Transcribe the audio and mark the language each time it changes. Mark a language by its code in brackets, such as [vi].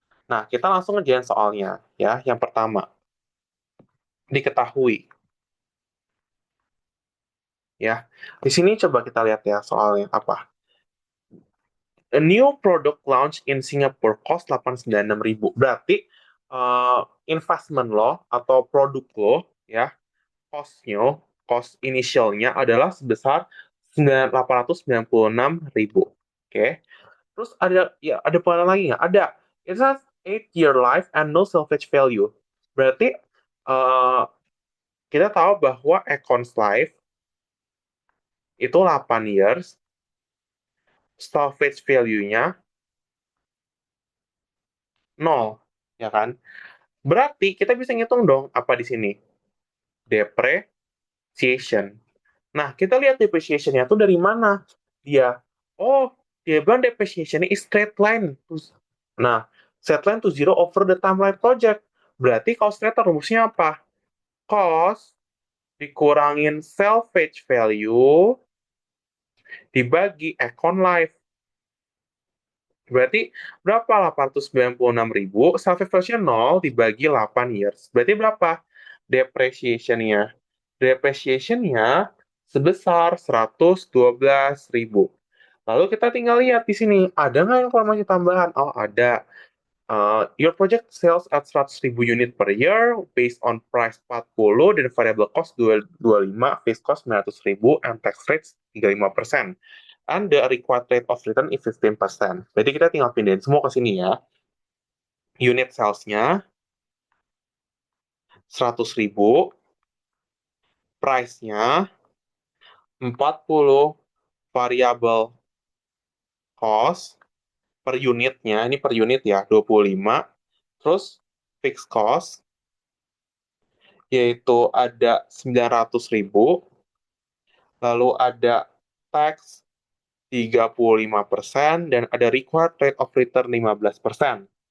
[id] Nah, kita langsung ngerjain soalnya, ya. Yang pertama, diketahui, ya. Di sini coba kita lihat ya soalnya apa. [en] A new product launch in Singapore cost 896.000. [id] Berarti investment lo atau produk lo, ya, cost initialnya adalah sebesar 896.000. Oke. Terus ada pengenalan lagi nggak? Ada. [en] It has 8-year life and no salvage value. [id] Berarti uh, kita tahu bahwa Econ's life itu 8 years, salvage value-nya 0, ya kan? Berarti kita bisa ngitung dong apa di sini? Depreciation. Nah, kita lihat depreciation-nya tuh dari mana? Dia, oh, dia bilang [en] depreciation is straight line. Nah, straight line to zero over the timeline project. [id] Berarti cost rate rumusnya apa? Cost dikurangin salvage value dibagi Econ Life. Berarti berapa? 896.000, salvage value 0 dibagi 8 years. Berarti berapa? Depreciation-nya. Depreciation-nya sebesar 112.000. Lalu kita tinggal lihat di sini, ada nggak informasi tambahan? Oh, ada. [en] Your project sales at 100.000 unit per year based on price 40 dan variable cost 25, fixed cost 900.000, and tax rates 35%. And the required rate of return is 15%. [id] Jadi kita tinggal pindahin semua ke sini ya. Unit sales-nya 100.000, price-nya 40, variable cost per unitnya, ini per unit ya, 25, terus fixed cost yaitu ada 900.000, lalu ada tax 35%, dan ada required rate of return 15%.